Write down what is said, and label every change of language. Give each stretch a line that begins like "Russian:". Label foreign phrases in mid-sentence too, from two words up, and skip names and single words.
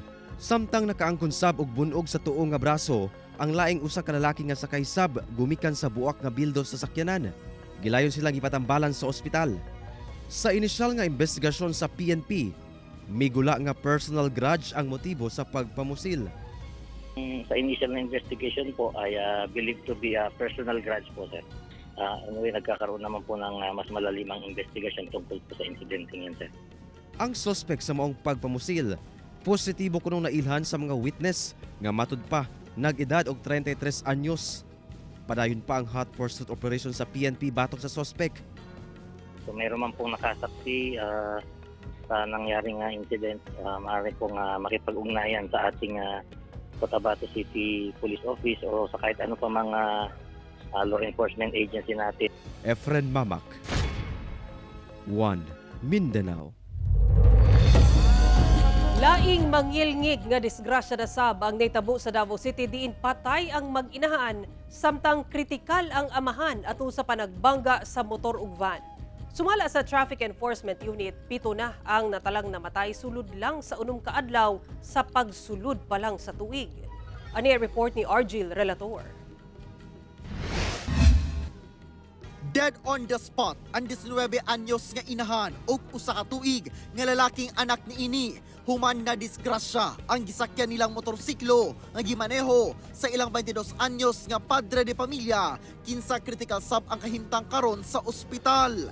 Cebuano: Samtang nakaangkon sab og bunog sa tuo nga braso, ang laing usa ka lalaki nga sakay sab gumikan sa buak nga bildo sa sakyanan. Gilayon silang ipatambalan sa ospital. Sa inisyal nga investigasyon sa PNP, migula nga
English: personal grudge
Cebuano: ang motibo sa pagpamusil.
Filipino: Sa initial na investigation po ay
English: believed to be a personal grudge
Filipino: po, sir. Anyway, nagkakaroon naman po ng mas malalimang investigation tungkol po sa incident niyan, sir.
Cebuano: Ang suspect sa maong pagpamusil, positibo kunong nailhan sa mga witness nga matud pa nag-edad og 33 anyos. Padayon pa ang
English: hot pursuit operation
Cebuano: sa PNP batok sa suspect.
Filipino: So mayroon man pong nakasaksi sa nangyaring incident, maaari pong makipag-ugnayan sa ating Cotabato City Police Office o sa kahit ano pa mga law enforcement agency natin. Efren Mamak, One Mindanao.
Cebuano: Laing mangilngig nga disgrasya na sab ang naitabo sa Davao City diin patay ang mag-inahan samtang kritikal ang amahan ato sa panagbangga sa motor ug van. Sumala sa Traffic Enforcement Unit, 7 na ang natalang namatay sulod lang sa unom ka adlaw sa pagsulod pa lang sa tuig. Ani ang report ni Argil Relator.
English: Dead on the spot
Cebuano: ang 19 anyos nga inahan ug usa ka tuig nga lalaking anak niini. Human na disgrasya ang gisakyan nilang motorsiklo nga gimaneho sa ilang 22 anyos nga
Spanish: padre de pamilya.
Cebuano: Kinsa critical sab ang kahimtang karon sa ospital.